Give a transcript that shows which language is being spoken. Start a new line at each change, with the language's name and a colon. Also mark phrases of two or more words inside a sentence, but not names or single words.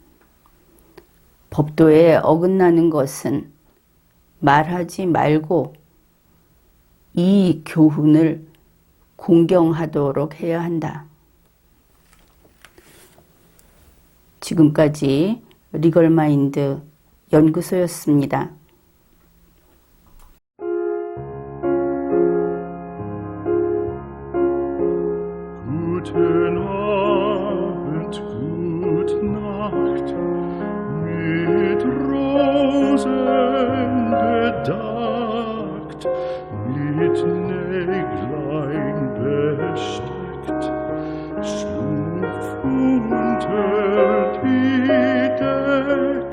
Korean: 법도에 어긋나는 것은 말하지 말고 이 교훈을 공경하도록 해야 한다. 지금까지 리걸마인드 연구소였습니다.
German: Guten Abend, gute Nacht, mit Rosen bedeckt, mit Näglein besteckt, schlupf unter die Deck.